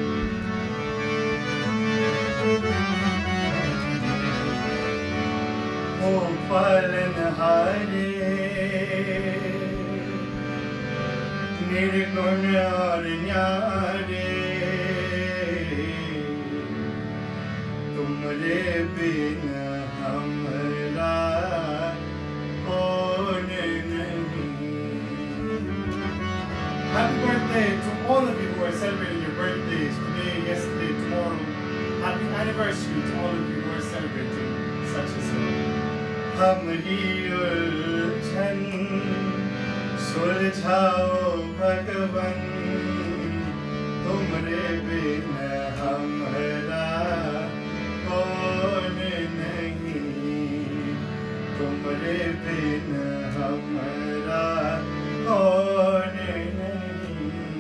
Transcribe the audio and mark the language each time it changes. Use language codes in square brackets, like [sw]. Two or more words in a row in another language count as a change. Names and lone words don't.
[hi] ओ, पालनहारे, निर्गुण और न्यारे, तुमरे बिन हमरा कौन नहीं. [en] Happy birthday to all of you who are celebrating your birthdays today, yesterday, tomorrow. Happy anniversary to all of you who are celebrating such a song. [hi] हमरी उलझन सुलझाओ भगवन तुमरे बिन हमरा कौन नहीं, तुमरे बिन हमरा कौन नहीं,